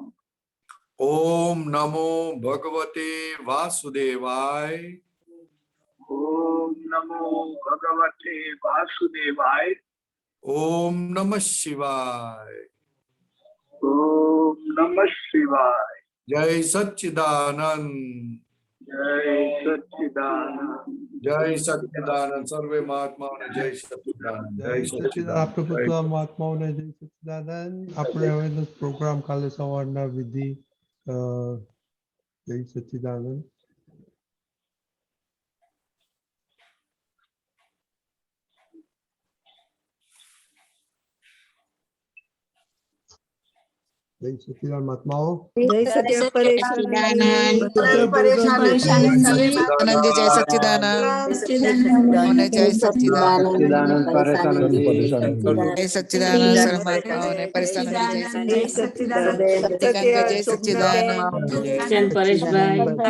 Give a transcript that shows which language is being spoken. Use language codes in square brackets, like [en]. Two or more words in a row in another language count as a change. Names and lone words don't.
[sa] ઓમ નમો ભગવતે વાસુદેવાય, ઓમ નમો ભગવતે વાસુદેવાય, ઓમ નમઃ શિવાય, ઓમ નમઃ શિવાય. [gu] જય સચ્ચિદાનંદ. [hi] जय सच्चिदानंद। जय सच्चिदानंद। सर्वे महात्माओं ने जय सच्चिदानंद। [gu] જય સચ્ચિદાનંદ આપણે બધા મહાત્માઓને જય સચ્ચિદાનંદ આપણે હવે પ્રોગ્રામ કાલે સવારના વિધિ જય સચ્ચિદાનંદ જય સચ્ચિદાનંદ મહાત્માઓ [hi] जय सच्चिदानंद परेशानंद जय सच्चिदानंद जय सच्चिदानंद परेशानंद जय सच्चिदानंद सर्वमात्माओं परेशानंद जय सच्चिदानंद जय सच्चिदानंद परेश भाई